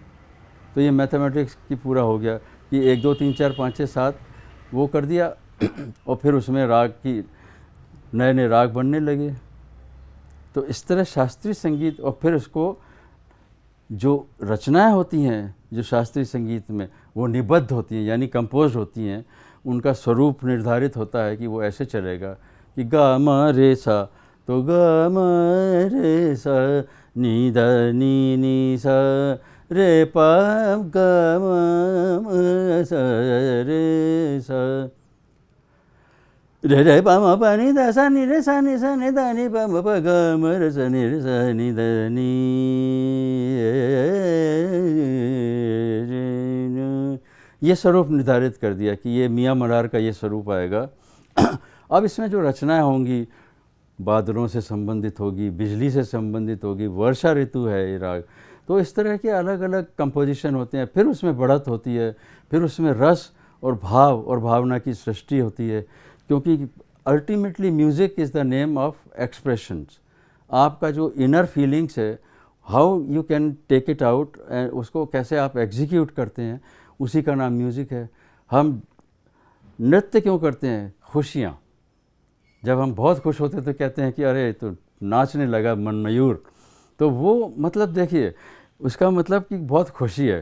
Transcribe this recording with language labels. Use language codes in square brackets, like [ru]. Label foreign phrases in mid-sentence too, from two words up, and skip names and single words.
[hi] तो ये मैथमेटिक्स की पूरा हो गया कि 1 2 3 4 5 6 7 वो कर दिया और फिर उसमें राग की नए नए राग बनने लगे। तो इस तरह शास्त्रीय संगीत, और फिर उसको जो रचनाएं होती हैं जो शास्त्रीय संगीत में वो निबद्ध होती हैं, यानी कंपोज होती हैं, उनका स्वरूप निर्धारित होता है कि वो ऐसे चलेगा कि गा म रे सा, तो गा म रे सा नी द नी सा रे पा गा म सा रे सा रे रे पा म पा नी द सा नी रे सा नी द नी पा म पा गा म रे सा नी द नी। ये स्वरूप निर्धारित कर दिया कि ये मियाँ मल्हार का ये स्वरूप आएगा। अब इसमें जो रचनाएं होंगी बादलों से संबंधित होगी, बिजली से संबंधित होगी, वर्षा ऋतु है ये राग। तो इस तरह के अलग अलग कंपोजिशन होते हैं। फिर उसमें बढ़त होती है, फिर उसमें रस और भाव और भावना की सृष्टि होती है, क्योंकि [en] ultimately music is the name of expressions. [hi] आपका जो [en] inner feelings [hi] है, [en] how you can take it out, [hi] उसको कैसे आप एग्जीक्यूट करते हैं, उसी का नाम म्यूज़िक है। हम नृत्य क्यों करते हैं? खुशियाँ। जब हम बहुत खुश होते तो कहते हैं कि अरे तो नाचने लगा मन मयूर, तो वो मतलब देखिए उसका मतलब कि बहुत खुशी है।